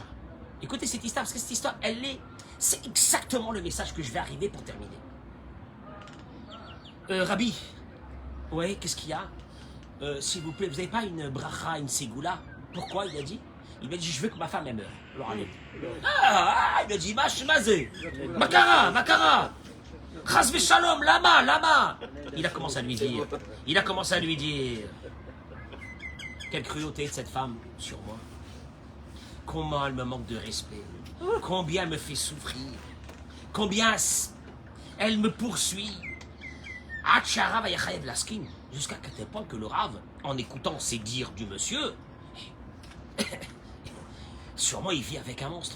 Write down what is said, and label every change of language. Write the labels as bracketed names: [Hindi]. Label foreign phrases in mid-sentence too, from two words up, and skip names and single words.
[French] Écoutez cette histoire, parce que cette histoire, c'est exactement le message que je vais arriver pour terminer. Rabbi, ouais, qu'est-ce qu'il y a? S'il vous plaît, vous n'avez pas une bracha, une ségoula? Pourquoi? Il a dit. Il m'a dit, je veux que ma femme elle meure. Alors, il m'a dit, [Hebrew] מה זה, מה קרה, חס ושלום, למה. [French] Il a commencé à lui dire, quelle cruauté de cette femme sur moi. Comment elle me manque de respect. Combien elle me fait souffrir. Combien elle me poursuit. Jusqu'à tel point que le rave, en écoutant ces dires du monsieur, sûrement il vit avec un monstre.